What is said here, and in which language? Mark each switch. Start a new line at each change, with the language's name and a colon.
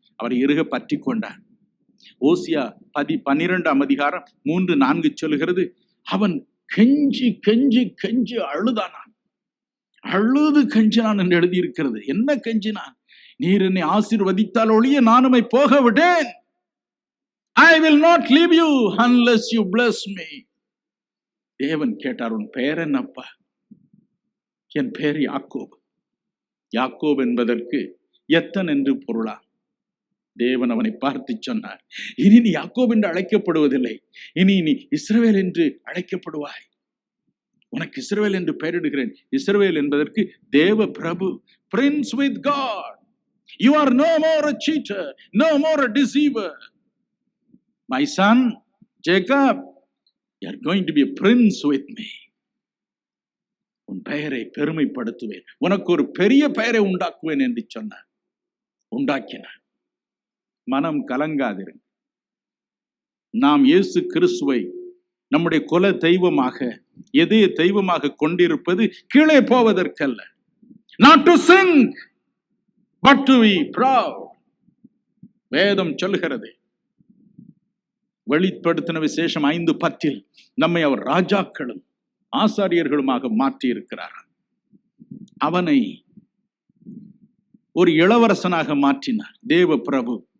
Tamil: அவரை இறுக பற்றி கொண்டார். ஓசியா 12ஆம் அதிகாரம் 3-4 சொல்லுகிறது, அவன் கெஞ்சி கெஞ்சி கெஞ்சி அழுதானான், அழுது கெஞ்சினான் என்று எழுதியிருக்கிறது. என்ன கெஞ்சினான்? நீர் என்னை ஆசீர்வதித்தால் ஒழிய நான் உம்மை போக விடேன்.
English: I will not leave you unless you bless me.
Tamil: தேவன் கேட்டார், உன் பெயர் என்னப்பா? என் பெயர் யாக்கோபு. யாக்கோபு என்பதற்கு எத்தன் என்று பொருளா? தேவன் அவனை பார்த்து சொன்னார், இனி நீ யாக்கோபு என்று அழைக்கப்படுவதில்லை, இனி நீ இஸ்ரவேல் என்று அழைக்கப்படுவாய். உனக்கு இஸ்ரவேல் என்று பெயரிடுகிறேன். இஸ்ரவேல் என்பதற்கு தேவ பிரபு,
English: Prince with God. You are no more a cheater, no more a deceiver. My son Jacob, you are going to be a prince with me.
Tamil: உன் பெயரை பெருமைப்படுத்துவேன், உனக்கு ஒரு பெரிய பெயரை உண்டாக்குவேன் என்று சொன்னார். உண்டாக்கினார். மனம் கலங்காதிருங்க. நாம் இயேசு கிறிஸ்துவை நம்முடைய குல தெய்வமாக, எதே தெய்வமாக கொண்டிருப்பது கீழே போவதற்கல்ல.
English: Not to sink, but to be proud.
Tamil: வேதம் சொல்லுகிறது, வெளிப்படுத்தின விசேஷம் 5:10 நம்மை அவர் ராஜாக்களும் ஆசாரியர்களுமாக மாற்றி இருக்கிறார். அவனை ஒரு இளவரசனாக மாற்றினார் தேவ பிரபு.